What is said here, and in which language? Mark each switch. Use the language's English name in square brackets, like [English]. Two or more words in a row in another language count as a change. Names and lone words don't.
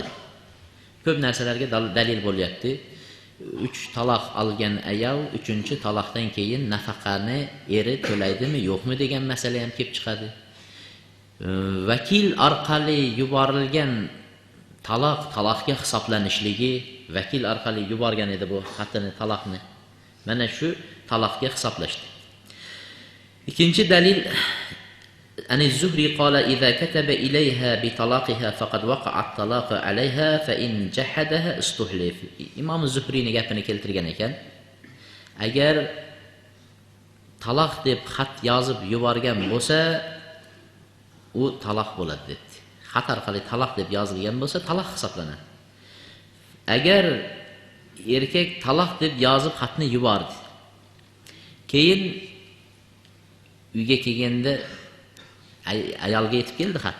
[Uzbek] Ko'p narsalarga dalil bo'lyapti. 3 taloq olgan ayol 3-taloqdan keyin nafaqani eri to'laydimi, yo'qmi degan masala ham kelib chiqadi. Vakil orqali yuborilgan taloqga hisoblanishligi, vakil orqali yuborgan edi bu xatini, taloqni. Mana shu taloqga hisoblashdi. Ikkinchi dalil [Arabic] أن الزهري قال إذا كتب إليها بطلاقها فقد وقع الطلاق عليها فإن جحدها استحلف. [Uzbek] İmam Zuhri'nin gapini keltirgan ekan. Agar taloq deb xat yozib yuborgan bo'lsa, u taloq bo'ladi dedi. Xat orqali taloq deb yozilgan bo'lsa, taloq hisoblanadi. Agar erkak taloq deb yozib xatni yubordi, keyin uyga kelganda ayolga yetib keldi xat.